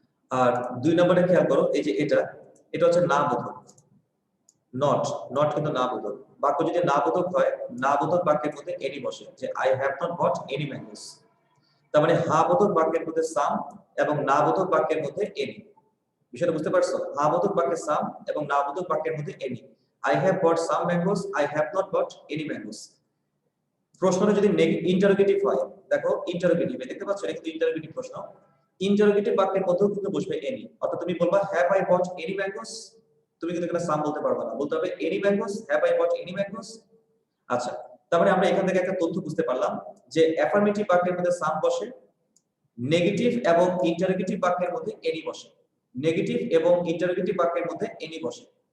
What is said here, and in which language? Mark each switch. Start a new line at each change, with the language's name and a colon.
Bangla: আর 2 নম্বরে খেয়াল করো, এই যে এটা হচ্ছে না বোধক, নট, নট কিন্তু না বোধক বাক্য। যদি না বোধক হয়, না বোধক বাক্যের মধ্যে এনি বসে, যে
English: I have not bought any mangoes.
Bangla: তার মানে হা বোধক বাক্যের মধ্যে সাম এবং না বোধক বাক্যের মধ্যে এনি। বিষয়টা বুঝতে পারছো? হা বোধক বাক্যে সাম এবং না বোধক বাক্যের মধ্যে any.
English: I have bought some mangoes, I have not bought any mangoes.
Bangla: প্রশ্নটা যদি ইন্টারোগেটিভ হয়, দেখো ইন্টারোগেটিভ দেখতে পাচ্ছ, এটা কিন্তু ইন্টারোগেটিভ প্রশ্ন। ইন্টারোগেটিভ বাক্যের মধ্যেও কিন্তু বসবে এনি, অর্থাৎ তুমি বলবা
English: have I bought any mangoes,
Bangla: তুমি কিন্তু এখানে সাম বলতে পারবে না, বলতে হবে any mangoes, have I bought any mangoes. আচ্ছা, তারপরে আমরা এখান থেকে একটা তথ্য বুঝতে পারলাম যে অ্যাফার্মেটিভ বাক্যের মধ্যে সাম বসে, নেগেটিভ এবং ইন্টারোগেটিভ বাক্যের মধ্যে এনি বসে, নেগেটিভ এবং ইন্টারোগেটিভ বাক্যের মধ্যে এনি বসে।